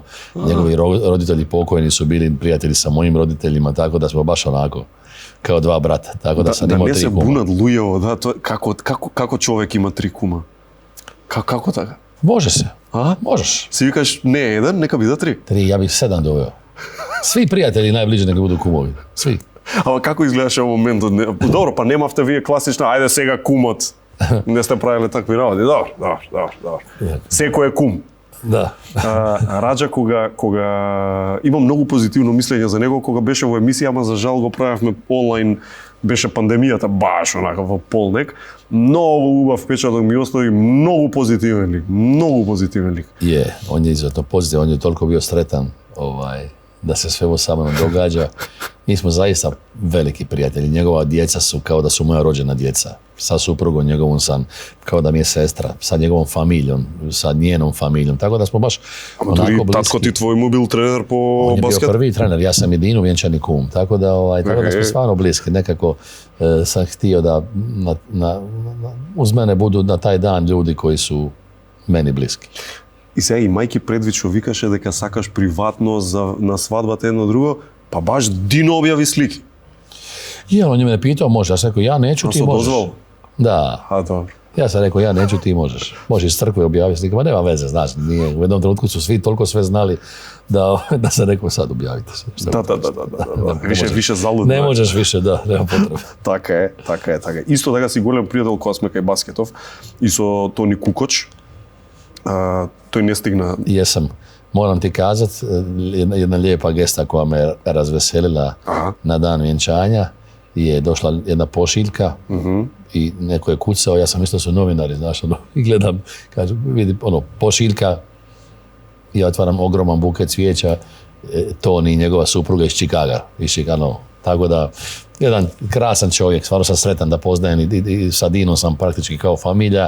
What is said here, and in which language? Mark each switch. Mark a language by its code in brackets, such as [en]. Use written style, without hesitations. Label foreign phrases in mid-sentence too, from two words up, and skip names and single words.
[hr] Njegovi roditelji pokojni su bili prijatelji sa mojim roditeljima, tako da smo baš onako kao dva brata. Tako da sam imao 3 kuma. [mk] Да не се бунат луѓево, [hr] kako čovjek ima 3 kuma? Kako tako? Može se, možeš. [mk] Си викаш не еден, нека би да 3? [hr] 3, ja bih 7 doveo. Svi prijatelji najbliži neka budu kumovi, svi. [mk] Ама како изгледаше во моментот? Добро, па немавте вие класична, ајде сега кумот. Не сте правиле такви работи. Добро. Секој е кум. Да. Раđa кога има многу позитивно мислење за него, кога беше во емисија, ама за жал го правевме онлайн, беше пандемијата баш онака во полнек. Многу убав впечаток ми остави, многу позитивен лик. [hr] On je izuzetno pozitivan, on je toliko bio sretan da se sve ovo sa mnom događa. Mi smo zaista veliki prijatelji. Njegova djeca su kao da su moja rođena djeca. Sa suprugom njegovom sam kao da mi je sestra. Sa njegovom familijom, sa njenom familijom. Tako da smo baš onako bliski. [mk] Татко ти твој му бил тренер по баскету? [hr] On je bio prvi trener. Ja sam Dinu vjenčani kum. Tako da smo stvarno bliski. Nekako sam htio da uz mene budu na taj dan ljudi koji su meni bliski. [mk] И сега имајќи предвид што викаше дека сакаш приватно на свадбата едно друго, па баш Дино објави слики. [hr] On je me pitao, može, ja sam rekao, ja neću, ti možeš. Dozvol? Da. Dobro. Ja sam rekao, ja neću, ti možeš. Možeš iz crkve objaviti slike, ma nema veze, znaš, nije. U jednom trenutku su svi toliko sve znali da sam rekao, sad objavite se. Da. Više zaludno. Ne možeš više, da, nema potrebe. [mk] Така е. Исто така си голем пријател кога сме кај баскетов и со Тони Кукоч. Тој не стигна. [hr] Jesam. Moram ti kazat, jedna lijepa gesta koja me razveselila na dan vjenčanja je došla jedna pošiljka i neko je kucao, ja sam mislio su novinari, znaš, i gledam, kažu, vidi, pošiljka ja otvaram ogroman buket cvijeća, Toni i njegova supruga iz Chicaga, tako da, jedan krasan čovjek, stvarno sam sretan da poznajem i sa Dinom sam praktički kao familija.